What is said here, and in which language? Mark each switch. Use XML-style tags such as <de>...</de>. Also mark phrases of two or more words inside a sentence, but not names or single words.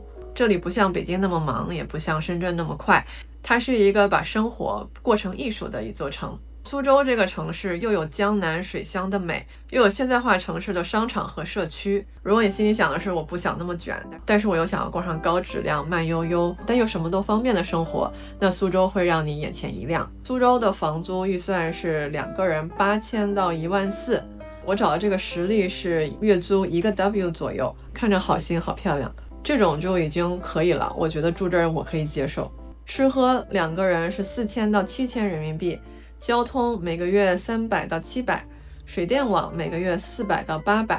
<zh>這裡不像北京那麼忙，也不像深圳那麼快，它是一個把生活過成藝術的一座城。蘇州這個城市又有江南水鄉的美，又有現代化城市的商場和社區。如果你心裡想的是我不想那麼捲，但是我又想要過上高質量、慢悠悠但又什麼都方便的生活，那蘇州會讓你眼前一亮。蘇州的房租預算是2個人8000到14000，我找的這個實例是月租1個 W 左右，看着好新好漂亮。這種就已經可以了，我覺得住這兒我可以接受。吃喝2個人是4000到7000人民幣，交通每個月300到700，水電網每個月400到800。</zh>